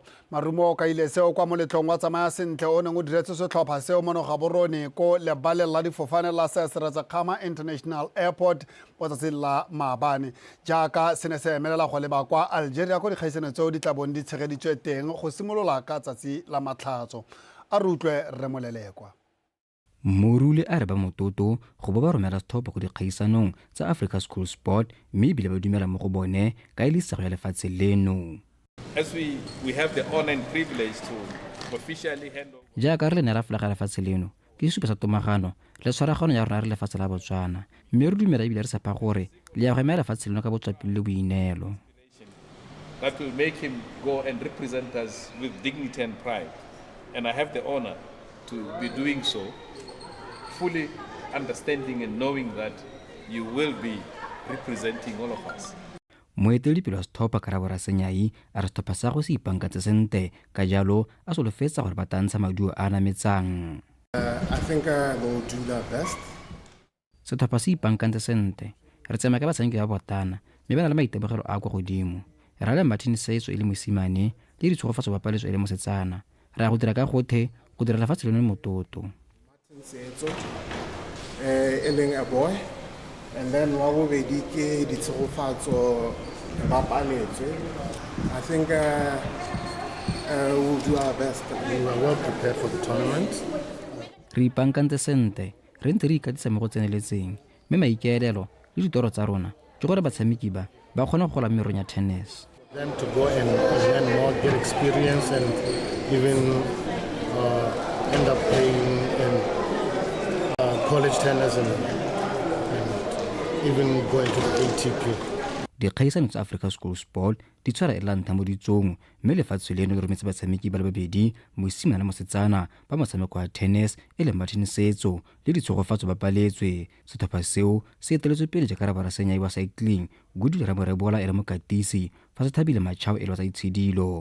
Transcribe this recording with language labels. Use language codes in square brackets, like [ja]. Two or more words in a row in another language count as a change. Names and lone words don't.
[tn] Marumo ka ile seo kwa moletlong wa tsamaya sentle o neng o diretse setlhopha seo mo Gaborone ko lebaleng la difofane la Sesiratsakgama International Airport botsatsi la maabane jaaka se ne se emelela go leba kwa Algeria ko dikgaisano tseo di tla bong di tshegeditswe teng go simolola ka tsatsi la matlhatso. A re utlwe Remolelekwa. Morule a re ba mototo go ba romela setlhopha go dikgaisanong tsa Africa School Sport mme ebile ba dumela mo go bone ka e le isago ya lefatshe leno. [en] As we have the honor and privilege to officially hand over. [tn] jaaka re le neela folaga lefatshe leno ke sesupo sa tomagano le tshwaragano ya rona re lefatshe la Botswana mme re dumela ebile re sapa gore le ya go emela lefatshe leno ka botswapelo le boineelo. [en] That will make him go and represent us with dignity and pride. And I have the honor to be doing so, fully understanding and knowing that you will be representing all of us. [tn] Moeteledipele wa Sethopa Karabo Rasenyai a re Sethopa sa go se ipankantse sentle ka jalo a solofetsa gore ba tantsha maduo a nametsang. [en] I think they will do their best. [tn] Sethopa se ipankantse sentle re tsema ka batshameki ba botana mme ba na le maitemogelo a kwa godimo. Re le Martin Setso e le mosimane le ditshogofatso ba paletso e le mosetsana re a go dira ka gothe go dira lefatshe leno mototo. Setso e leng [en] a boy, and then [tn] wa bobedi ke ditshogofatso ba paletswe. [en] I think we'll do our best. We are well prepared for the tournament. [tn] Re ipankantse sentle re ntse re ikatisa mo go tseneletseng mme maikaelelo le ditoro tsa rona ke gore batshameki ba kgona go gola merong ya tennis. [en] Them to go and learn more, get experience, and even end up playing in college tennis and even going to the ATP. [tn] Dikgaisano tsa Africa School Sport di tshwara e lanta mo ditsong mme lefatshe leno le rometse batshameki ba le babedi mosimane mosetsana ba motshameko wa tennis e le Martin Setso le ditshogofatso ba paletswe. Setlhopha seo se eteletswe pele jaaka Karabo Rasenyai wa cycling Gudu Ramorebola e le mokatisi fa se Thabile Matjhao e le wa tsa itshidilo.